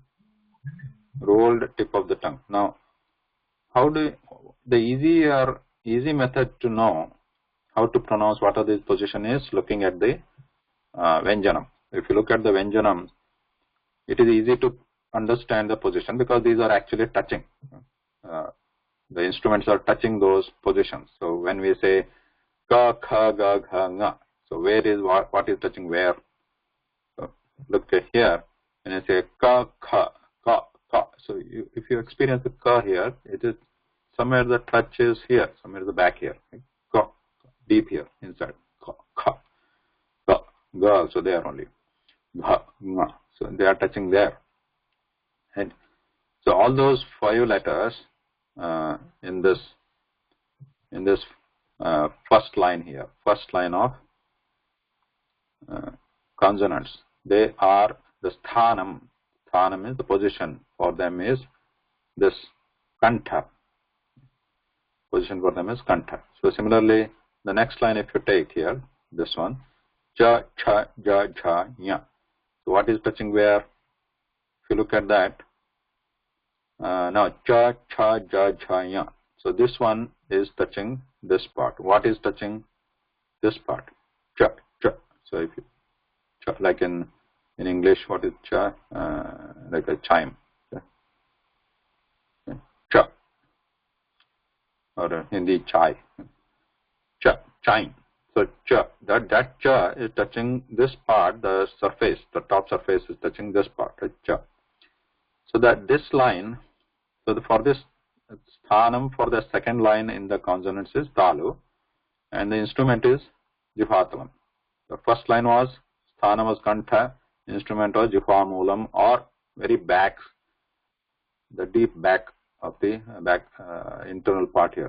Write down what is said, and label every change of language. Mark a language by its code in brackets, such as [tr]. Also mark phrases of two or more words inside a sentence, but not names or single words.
[en] Rolled tip of the tongue. Now, how do the easy method to know how to pronounce what are these position is looking at the Vyanjanam. If you look at the Vyanjanam, it is easy to understand the position because these are actually touching. The instruments are touching those positions. So when we say [sa] ka, kha, ga, gha, nga, [en] so where is what is touching where? So look here, and you say [sa] ka, kha, ka, ka. [en] So if you experience the ka here, it is somewhere the touch is here, somewhere the back here, ka, deep here inside. [sa] Ka, kha, ka, ga [en] also there only. [sa] Gha, nga. [en] So they are touching there. And so all those 5 letters in this first line here, first line of consonants, they are the sthanam. Sthanam is the position for them is this kantha. Position for them is kantha. So similarly, the next line if you take here, this one, [sa] cha, cha, ja, ja, nya. [en] So what is touching where? If you look at that, now [sa] cha, cha, ja, ja, nya. [en] So this one is touching this part. What is touching this part? [sa] Cha, cha. [en] So if you cha, like in English, what is cha? Like a chime. Cha. Or Hindi chai. Cha, chime. So cha, that cha is touching this part, the surface, the top surface is touching this part, right? Cha. So that this line, so for this sthanam for the second line in the consonants is talu, and the instrument is jihatalam. The first line was sthanam was kantha, instrument was jihvamulam, or very back, the deep back of the internal part here.